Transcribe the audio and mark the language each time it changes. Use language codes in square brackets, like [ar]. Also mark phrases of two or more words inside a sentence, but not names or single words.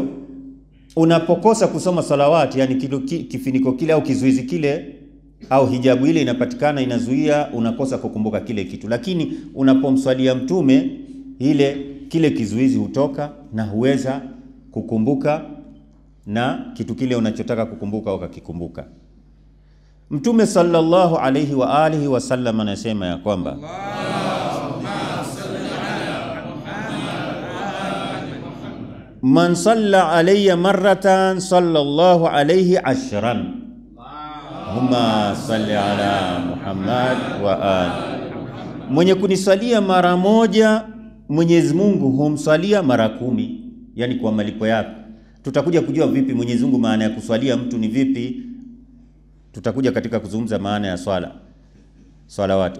[sw] Unapokosa kusoma salawati, yani kifiniko kile au kizuizi kile au hijabu ile inapatikana, inazuia unakosa kukumbuka kile kitu. Lakini unapomswalia mtume kile kizuizi hutoka na huweza kukumbuka na kitu kile unachotaka kukumbuka ukakikumbuka. Mtume [ar] صلى الله عليه وآله وسلم [sw] anasema ya kwamba [ar] من صلى علي مرة صلى الله عليه 10. اللهم صل على محمد وآل. [sw] Mwenye kuniswalia mara moja Mwenyezi Mungu humswalia mara 10, yani kwa malipo yako. Tutakuja kujua vipi Mwenyezi Mungu maana ya kuswalia mtu ni vipi. Tutakuja katika kuzungumza maana ya salawat.